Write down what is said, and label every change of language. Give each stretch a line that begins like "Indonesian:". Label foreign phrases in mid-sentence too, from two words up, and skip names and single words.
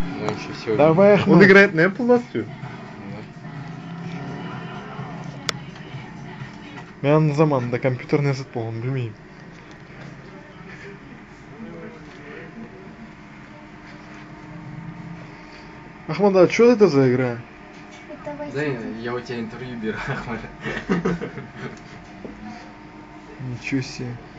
Russian: Он еще все. Давай, Ахмат. Он играет не полностью.
Kazakh: Мен заманында компьютерный зат болған білмеймін.
Russian: Ахмад, а что это за игра? Это Да, Vice я у тебя интервью беру, Ахмад. Ничего себе.